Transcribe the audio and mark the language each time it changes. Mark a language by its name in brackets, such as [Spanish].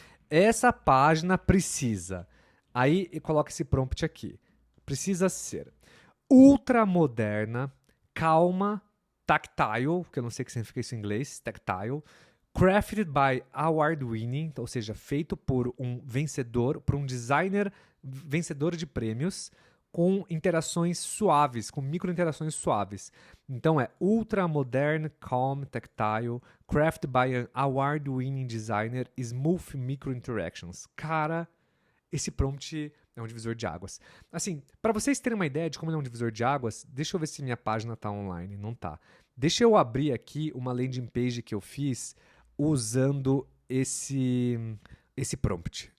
[Portuguese] Essa página precisa, aí coloca esse prompt aqui, precisa ser ultra moderna, calma, tactile, que eu não sei o que significa isso em inglês, tactile, [English] crafted by award-winning, [Portuguese] ou seja, feito por um vencedor, por um designer vencedor de prêmios, com interações suaves, com micro-interações suaves. Então é [English] ultra modern, calm, tactile, crafted by an award-winning designer, smooth micro-interactions. [Portuguese] Cara, esse prompt é um divisor de águas. Assim, para vocês terem uma ideia de como ele é um divisor de águas, deixa eu ver se minha página está online. Não está. Deixa eu abrir aqui uma landing page que eu fiz usando esse prompt.